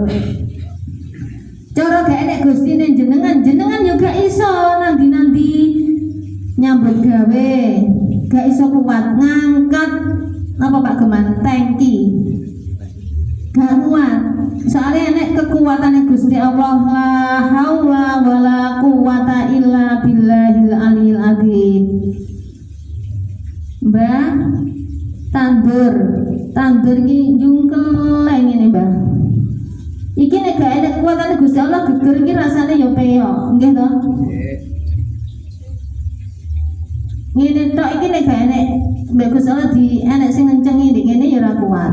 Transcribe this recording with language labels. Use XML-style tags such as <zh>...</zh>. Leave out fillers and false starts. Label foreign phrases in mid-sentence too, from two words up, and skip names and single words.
<jv>Cara gak enek Gustine jenengan juga iso nanti nyambut gawe, gak iso kuat ngangkat apa Pak Geman tangki, gak kuat. Soalnya enek kekuatan Gusti Allah</jv> <ar>لا حول ولا قوة إلا بالله العلي العظيم.</ar> <jv>Mbah tandur iki jungkeleng ngene Mbah. Iki nek gak enek kekuatan Gusti Allah geger iki rasane ya peyok, nggih to? Ngene tok iki nek gak enek mbek Gusti Allah di enek sing ngencengi dik ngene ya ora kuat.</jv>